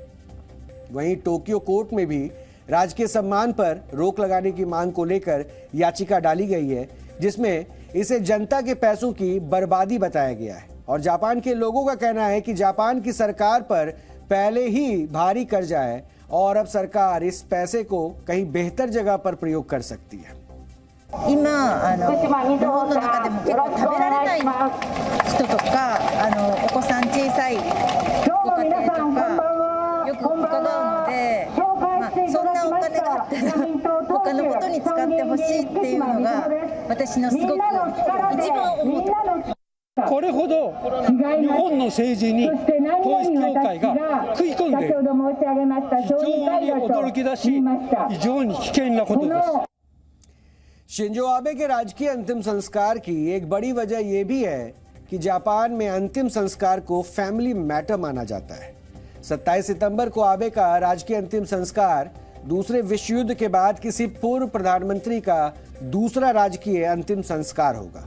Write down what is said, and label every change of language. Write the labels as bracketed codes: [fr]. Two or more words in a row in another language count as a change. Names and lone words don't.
[hi] वहीं टोक्यो कोर्ट में भी राजकीय सम्मान पर रोक लगाने की मांग को लेकर याचिका डाली गई है, जिसमें इसे जनता के पैसों की बर्बादी बताया गया है। और जापान के लोगों का कहना है कि जापान की सरकार पर पहले ही भारी कर्जा है और अब सरकार इस पैसे को कहीं बेहतर जगह पर प्रयोग कर सकती है। [ja] 今日本の中でも結構食べられない人とかお子さん小さいご家庭とかよく伺うので、そんなお金があったら他のことに使ってほしいっていうのが私のすごく一番思って。これほど日本の政治に統一教会が食い込んでいる、非常に驚きだし、非常に危険なことです。 [hi] शिंजो आबे के राजकीय अंतिम संस्कार की एक बड़ी वजह यह भी है कि जापान में अंतिम संस्कार को [en] family matter [hi] माना जाता है। 27 सितंबर को आबे का राजकीय अंतिम संस्कार दूसरे विश्व युद्ध के बाद किसी पूर्व प्रधानमंत्री का दूसरा राजकीय अंतिम संस्कार होगा।